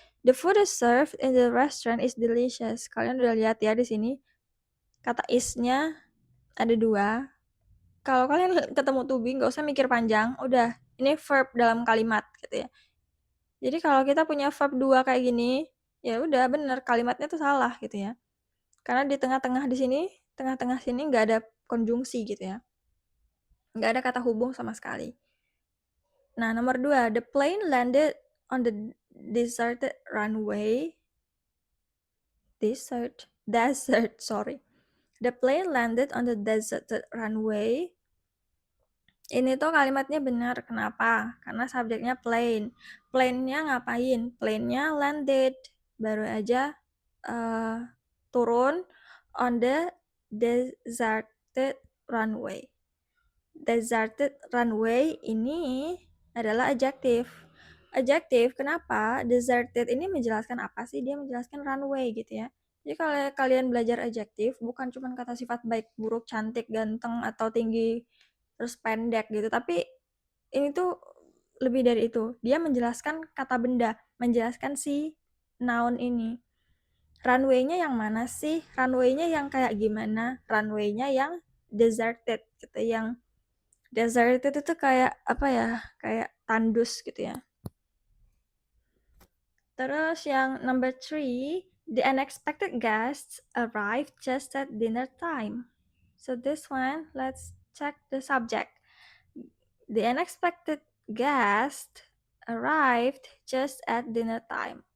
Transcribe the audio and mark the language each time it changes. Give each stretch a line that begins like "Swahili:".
English: The food is served in the restaurant is delicious.
Indonesian: Kalian udah lihat ya di sini, kata is-nya ada 2. Kalau kalian ketemu to be, nggak usah mikir panjang, udah, ini verb dalam kalimat gitu ya. Jadi kalau kita punya verb 2 kayak gini, ya udah bener, kalimatnya tuh salah gitu ya. Karena di tengah-tengah sini nggak ada konjungsi gitu ya. Nggak ada kata hubung sama sekali. Nah, nomor 2,
English: the plane landed on the deserted runway. Desert, sorry. The plane landed on the deserted runway.
Indonesian: Ini tuh kalimatnya benar. Kenapa? Karena subjeknya plane. Plane-nya ngapain? Plane-nya landed. Baru aja turun
English: on the deserted runway.
Indonesian: Deserted runway ini adalah adjective. Adjective, kenapa? Deserted ini menjelaskan apa sih? Dia menjelaskan runway gitu ya. Jadi kalau kalian belajar adjective, bukan cuma kata sifat baik, buruk, cantik, ganteng, atau tinggi, terus pendek gitu. Tapi ini tuh lebih dari itu. Dia menjelaskan kata benda, menjelaskan si noun ini. Runway-nya yang mana sih? Runway-nya yang kayak gimana? Runway-nya yang deserted gitu, yang deserted itu kayak apa ya? Kayak tandus gitu ya. Terus yang
English: number 3, the unexpected guests arrived just at dinner time. So this one, let's check the subject. The unexpected guest arrived just at dinner time.